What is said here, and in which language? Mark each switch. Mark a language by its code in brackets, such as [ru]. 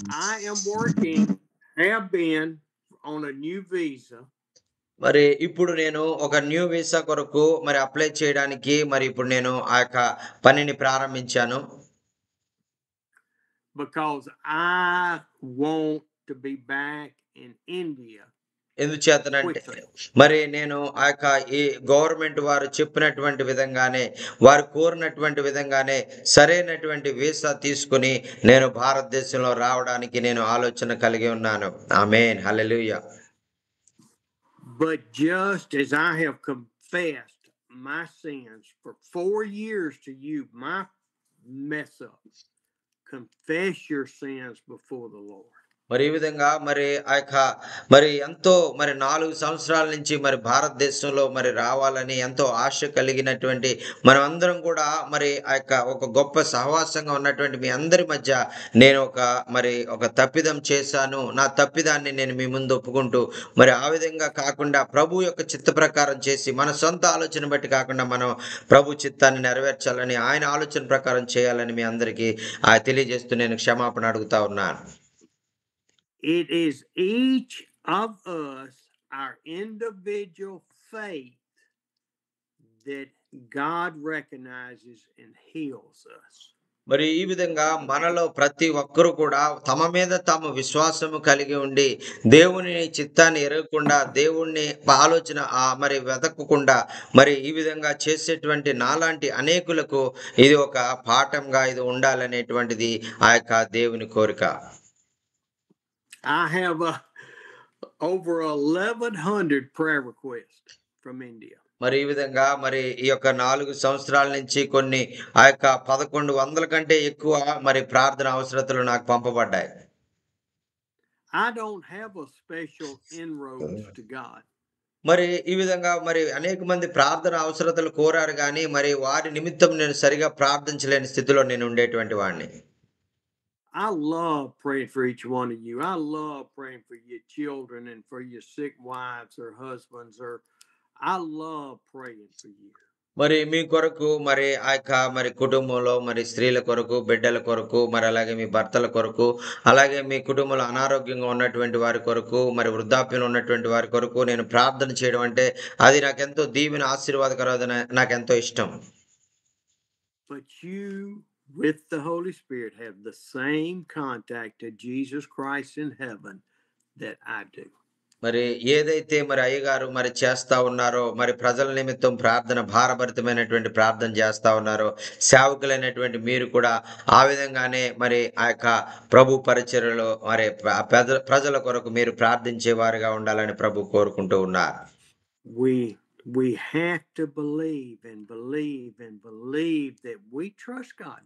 [en] I am have been on a new visa. [te] మరి ఇప్పుడు నేను ఒక న్యూ వీసా కొరకు మరి అప్లై చేయడానికి మరి ఇప్పుడు నేను ఆ యొక్క పనిని ప్రారంభించాను. [en] Because I want to be back in India. [te] ఎందుచేతనంటే మరి నేను ఆ యొక్క ఈ గవర్నమెంట్ వారు చెప్పినటువంటి విధంగానే వారు కోరినటువంటి విధంగానే సరైనటువంటి వీసా తీసుకుని నేను భారతదేశంలో రావడానికి నేను ఆలోచన కలిగి ఉన్నాను. ఆమేన్. హల్లెలూయా. [en] But just as I have confessed my sins for 4 years to you, my mess ups, confess your sins before the Lord. [te] మరి ఈ విధంగా మరి ఆ యొక్క మరి ఎంతో మరి 4 సంవత్సరాల నుంచి మరి భారతదేశంలో మరి రావాలని ఎంతో ఆశ కలిగినటువంటి మనం అందరం కూడా మరి ఆ యొక్క ఒక గొప్ప సహవాసంగా ఉన్నటువంటి మీ అందరి మధ్య నేను ఒక తప్పిదం చేశాను. నా తప్పిదాన్ని నేను మీ ముందు ఒప్పుకుంటూ మరి ఆ విధంగా కాకుండా ప్రభు యొక్క చిత్త ప్రకారం చేసి మన సొంత ఆలోచన బట్టి కాకుండా మనం ప్రభు చిత్తాన్ని నెరవేర్చాలని ఆయన ఆలోచన ప్రకారం చేయాలని మీ అందరికీ తెలియజేస్తూ నేను క్షమాపణ అడుగుతా ఉన్నాను. [en] It is each of us, our individual faith, that God recognizes and heals us. [te] మరి ఈ విధంగా మనలో ప్రతి ఒక్కరు కూడా తమ మీద తాము విశ్వాసము కలిగి ఉండి దేవుని చిత్తాన్ని ఎరగకుండా దేవుణ్ణి ఆలోచన మరి వెతకకుండా మరి ఈ విధంగా చేసేటువంటి నాలాంటి అనేకులకు ఇది ఒక పాఠంగా ఇది ఉండాలనేటువంటిది ఆ యొక్క దేవుని కోరిక. [en] I have over 1,100 prayer requests from India. [te] మరి ఈ విధంగా మరి ఈ యొక్క 4 సంవత్సరాల నుంచి కొన్ని ఆ యొక్క 1100 కంటే ఎక్కువ మరి ప్రార్థన అవసరతలు నాకు పంపబడ్డాయి. [en] I don't have a special inroads to God. [te] మరి ఈ విధంగా మరి అనేక మంది ప్రార్థన అవసరతలు కోరారు గానీ, మరి వారి నిమిత్తం నేను సరిగా ప్రార్థించలేని స్థితిలో నేను ఉండేటువంటి వాడిని. [en] I love praying for each one of you. I love praying for your children and for your sick wives or husbands, or I love praying for you. [te] మరి మీ కొరకు మరి ఆ యొక్క మరి కుటుంబంలో మరి స్త్రీల కొరకు, బిడ్డల కొరకు, మరి అలాగే మీ భర్తల కొరకు, అలాగే మీ కుటుంబంలో అనారోగ్యంగా ఉన్నటువంటి వారి కొరకు, మరి వృద్ధాప్యంలో ఉన్నటువంటి వారి కొరకు నేను ప్రార్థన చేయడం అంటే అది నాకెంతో దీవెన ఆశీర్వాదకరం, నాకెంతో ఇష్టం. [en] But you, with the Holy Spirit, have the same contact to Jesus Christ in heaven that I do. [te] మరి ఏదైతే మరి అయ్యగారు మరి చేస్తా ఉన్నారో, మరి ప్రజల నిమిత్తం ప్రార్థన భారభరితమైనటువంటి ప్రార్థన చేస్తా ఉన్నారో, సేవకులైనటువంటి మీరు కూడా ఆ విధంగానే మరి ఆ యొక్క ప్రభు పరిచర్యలో మరి ప్రజల కొరకు మీరు ప్రార్థించేవారుగా ఉండాలని ప్రభు కోరుకుంటూ ఉన్నారు. [en] We have to believe and believe and believe that we trust God.